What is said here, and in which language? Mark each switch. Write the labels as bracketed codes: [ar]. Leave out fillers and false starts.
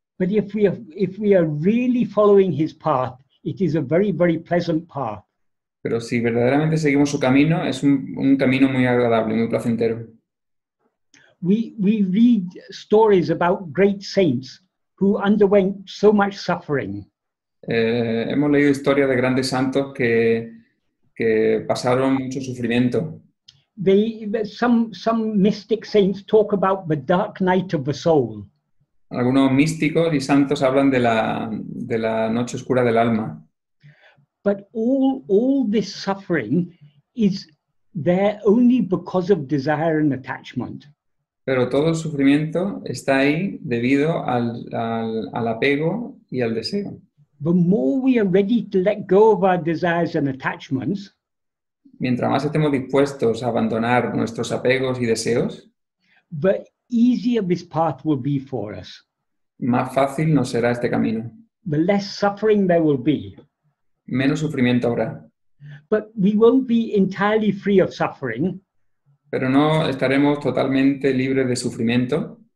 [en] But if we are really following his path, it is a very, very pleasant path. [es] Pero si verdaderamente seguimos su camino, es un camino muy agradable, muy placentero. [en] We read stories about great saints who underwent so much suffering. [es] Hemos leído historias de grandes santos que pasaron mucho sufrimiento. [en] Some mystic saints talk about the dark night of the soul. [es] Algunos místicos y santos hablan de la noche oscura del alma. [en] But all this suffering is there only because of desire and attachment. [es] Pero todo el sufrimiento está ahí debido al apego y al deseo. [en] The more we are ready to let go of our desires and attachments, [es] mientras más estemos dispuestos a abandonar nuestros apegos y deseos, [en] the easier this path will be for us. [es] Más fácil nos será este camino. [en] The less suffering there will be. [es] Menos sufrimiento habrá. [en] But we won't be entirely free of suffering. [es] Pero no estaremos totalmente libres de sufrimiento.